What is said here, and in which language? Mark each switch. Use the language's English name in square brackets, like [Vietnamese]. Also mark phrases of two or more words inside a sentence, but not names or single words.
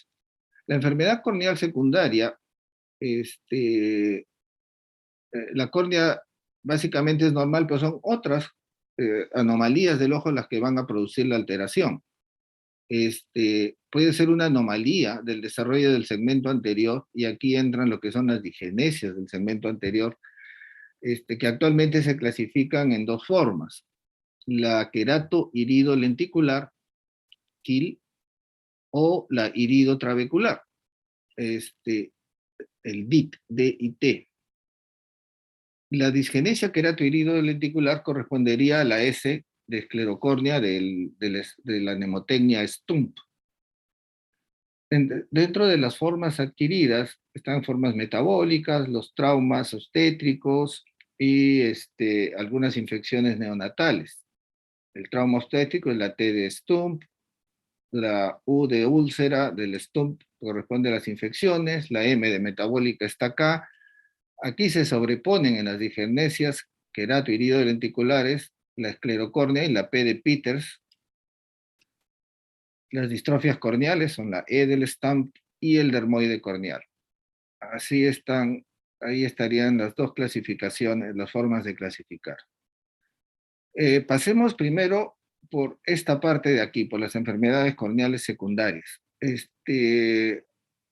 [Spanish] La enfermedad corneal secundaria, la córnea básicamente es normal, pero son otras anomalías del ojo las que van a producir la alteración. Puede ser una anomalía del desarrollo del segmento anterior, y aquí entran lo que son las digenesias del segmento anterior, que actualmente se clasifican en dos formas: la querato-irido-lenticular, KIL, o la irido-trabecular, el DIT, D-I-T. La disgenesia querato-irido-lenticular correspondería a la S de esclerocornia de la nemotecnia Stump. Dentro de las formas adquiridas están formas metabólicas, los traumas obstétricos y algunas infecciones neonatales. El trauma obstétrico es la T de Stump, la U de úlcera del Stump corresponde a las infecciones, la M de metabólica está acá. Aquí se sobreponen en las digenesias querato-irido-lenticulares la esclerocornia y la P de Peters. Las distrofias corneales son la E del Stump y el dermoide corneal. Así están, ahí estarían las dos clasificaciones, las formas de clasificar. Pasemos primero por esta parte de aquí, por las enfermedades corneales secundarias.